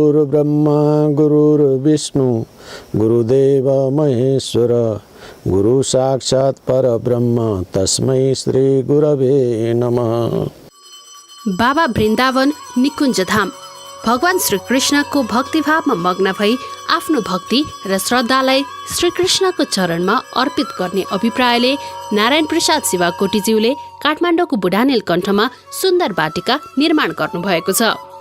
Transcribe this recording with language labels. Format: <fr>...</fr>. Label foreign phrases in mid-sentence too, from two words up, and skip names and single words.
<sa>गुरुर्ब्रह्मा गुरुर्विष्णु गुरुदेव महेश्वर गुरु साक्षात् परब्रह्म तस्मै श्री गुरवे नमः।</sa> <ne>बाबा वृन्दावन निकुञ्ज धाम भगवान श्रीकृष्णको भक्तिभावमा मग्न भई आफ्नो भक्ति र श्रद्धालाई श्रीकृष्णको चरणमा अर्पित गर्ने अभिप्रायले नारायण प्रसाद शिवाकोटीज्यूले काठमाडौँको बुढानील कण्ठमा सुन्दर वाटिका निर्माण गर्नुभएको छ।</ne>